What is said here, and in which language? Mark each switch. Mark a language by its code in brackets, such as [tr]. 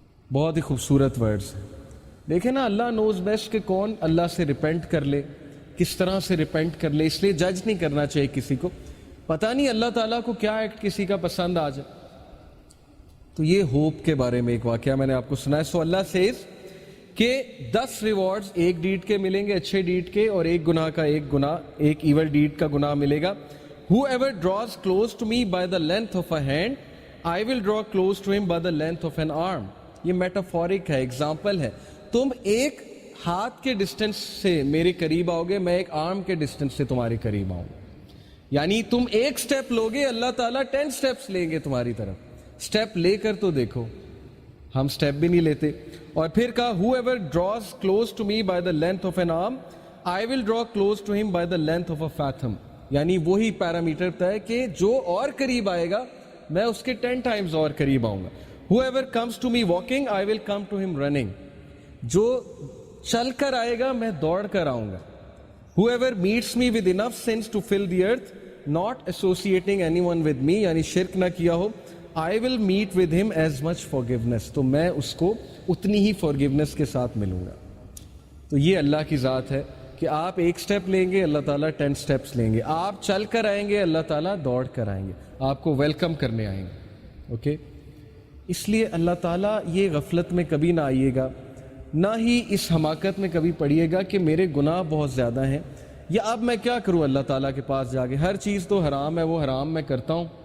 [ur] بہت ہی خوبصورت ورڈز ہیں. دیکھیں نا, [en] اللہ knows best [ur] کہ کون اللہ سے ریپینٹ کر لے, کس طرح سے ریپینٹ کر لے. اس لیے جج نہیں کرنا چاہیے کسی کو, پتہ نہیں اللہ تعالیٰ کو کیا ایکٹ کسی کا پسند آ جائے. تو یہ ہوپ کے بارے میں ایک واقعہ میں نے آپ کو سنا ہے. [en] so اللہ says [ur] کہ 10 ریوارڈز ایک ڈیڈ کے ملیں گے, اچھے ڈیڈ کے, اور ایک گناہ کا ایک ایول ڈیڈ کا گناہ ملے گا. [en] Whoever draws close to me by the length of a hand, I will draw close to him by the length of an arm. [ur] یہ میٹافورک ہے, ایگزامپل ہے. تم ایک ہاتھ کے ڈسٹنس سے میرے قریب آؤ گے, میں ایک آرم کے ڈسٹنس سے تمہارے قریب آؤں گا. یعنی تم ایک سٹیپ لوگے, اللہ تعالیٰ 10 سٹیپس لیں گے تمہاری طرف. سٹیپ لے کر تو دیکھو, ہم سٹیپ بھی نہیں لیتے. اور پھر کہا [en] whoever draws close to me by the length of an arm, I will draw close to him by the length of a fathom. [ur] یعنی وہی پیرامیٹر بتا ہے کہ جو اور قریب آئے گا میں اس کے 10 ٹائمز اور قریب آؤں گا. [en] Whoever comes to me walking, I will come to him running. [ur] جو چل کر آئے گا میں دوڑ کر آؤں گا. [en] Whoever meets me with enough sins to fill the earth, not associating anyone with me, [ur] یعنی شرک نہ کیا ہو, [en] I will meet with him as much forgiveness. [ur] تو میں اس کو اتنی ہی forgiveness کے ساتھ ملوں گا. تو یہ اللہ کی ذات ہے کہ آپ ایک سٹیپ لیں گے, اللہ تعالیٰ 10 سٹیپس لیں گے. آپ چل کر آئیں گے, اللہ تعالیٰ دوڑ کر آئیں گے, آپ کو ویلکم کرنے آئیں گے. اوکے, اس لیے اللہ تعالیٰ یہ غفلت میں کبھی نہ آئیے گا, نہ ہی اس حماقت میں کبھی پڑیے گا کہ میرے گناہ بہت زیادہ ہیں, یا اب میں کیا کروں اللہ تعالیٰ کے پاس جا کے, ہر چیز تو حرام ہے, وہ حرام میں کرتا ہوں.